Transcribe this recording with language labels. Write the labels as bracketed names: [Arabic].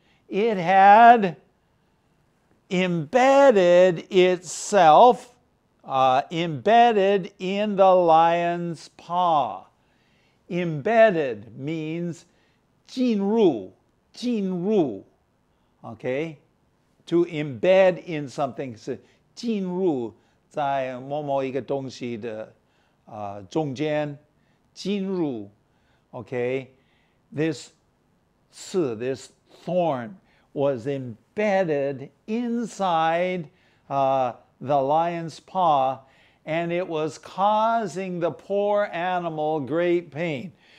[English] it had embedded itself, embedded in the lion's paw. Embedded means [Chinese] 进入, 进入, [English] okay? To embed in something [Chinese] 是进入在某某一个东西的中间，进入 okay? [English] This thorn was embedded inside the lion's paw, and it was causing the poor animal great pain.